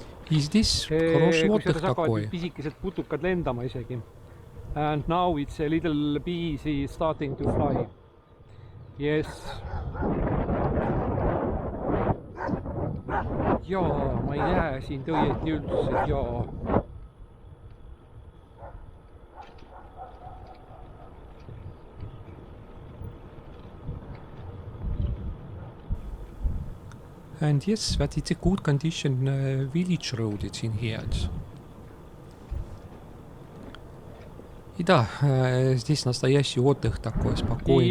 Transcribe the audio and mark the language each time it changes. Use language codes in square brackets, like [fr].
[en] Is this [ru] хороший отдых такой? [et] Pisikesed putukad lendama isegi. [en] And now it's a little bees is starting to fly. Yes. [et] Jaa, ma ei näe siin tõieti üldse, jaa. [en] And yes, that it's a good condition village road it's in here. [ru] И да, здесь настоящий отдых такой, спокойный,